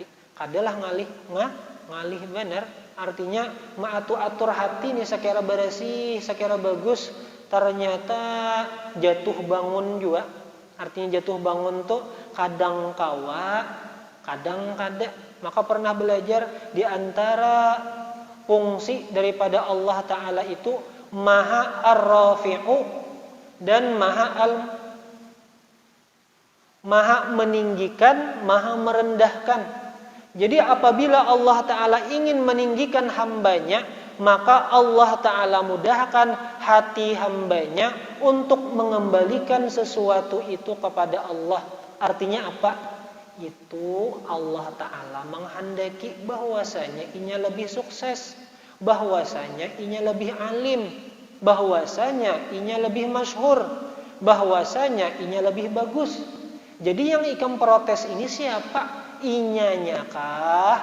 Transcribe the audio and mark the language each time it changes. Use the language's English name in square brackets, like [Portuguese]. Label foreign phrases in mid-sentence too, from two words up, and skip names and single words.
[Banjar] Kadalah ngalih benar, artinya atur hati nih sekira bersih, sekira bagus, ternyata jatuh bangun juga. Artinya jatuh bangun tuh kadang kawa, kadang kada. Maka pernah belajar di antara fungsi daripada Allah Ta'ala itu Maha Ar-Rafi'u dan Maha meninggikan, Maha merendahkan. Jadi apabila Allah Ta'ala ingin meninggikan hambanya, maka Allah Ta'ala mudahkan hati hambanya untuk mengembalikan sesuatu itu kepada Allah. Artinya apa? Itu Allah Ta'ala menghendaki bahwasanya inya lebih sukses, bahwasanya inya lebih alim, bahwasanya inya lebih masyhur, bahwasanya inya lebih bagus. Jadi yang ikam protes ini siapa? Inyanya kah?